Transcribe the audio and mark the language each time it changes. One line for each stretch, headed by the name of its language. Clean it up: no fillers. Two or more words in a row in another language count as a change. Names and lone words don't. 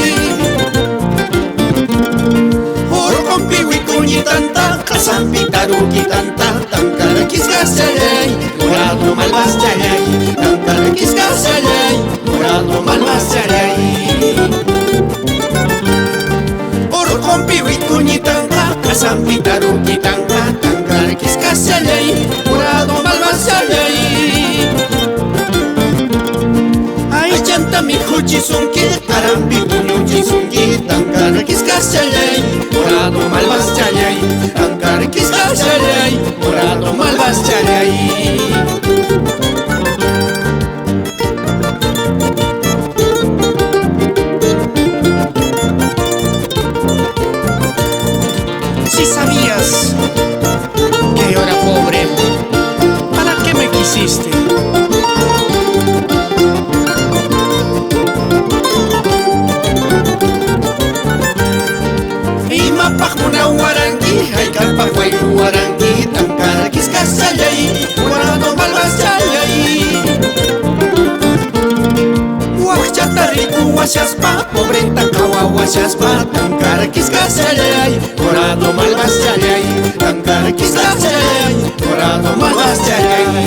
Quechua: urqunpi wikuñitanta qasanpi tarukitanta tankarkis kasallay murado malvaschallay tankarkis kasallay murado malvaschallay urqunpi wikuñitanta qasanpi tarukitanta tankarkis kasallay murado malvaschallay aychantami huchisunki qaranpi puñuchisunki tankarkis kasallay murado malvaschallay tankarkis kasallay murado malvaschallay
Spanish: Si sabías que yo era pobre, ¿para qué me quisiste?
Quechua: Imapaq munawaranki hayk'apaq wayru waranki tankarkis kasallay murado malvaschallay wakchata rikuwashaspa pobreta qhawawashaspa tankarkis kasallay murado malvaschallay tankarkis kasallay murado malvaschallay